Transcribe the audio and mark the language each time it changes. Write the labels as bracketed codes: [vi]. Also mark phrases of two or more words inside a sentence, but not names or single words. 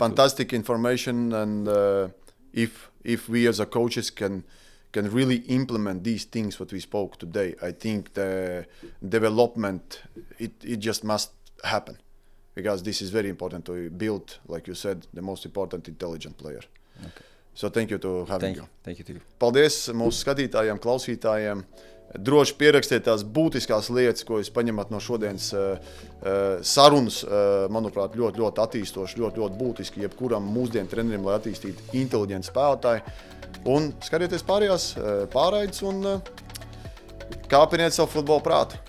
[en] Fantastic information, and if we as a coaches can really implement these things what we spoke today, I think the development it just must happen, because this is very important to build, like you said, the most important intelligent player. Okay. So thank you to having you. Thank you to you. [lv] Paldies mūsu skatītājiem, klausītājiem. Droši pierakstiet tās būtiskās lietas, ko jūs paņemat no šodienas sarunas. Manuprāt, ļoti attīstoši, ļoti būtiski jebkuram mūsdienu trenerim, lai attīstītu inteliģentu spēlētāju. Un skatieties pārējās pārraides un kāpiniet savu futbola prātu.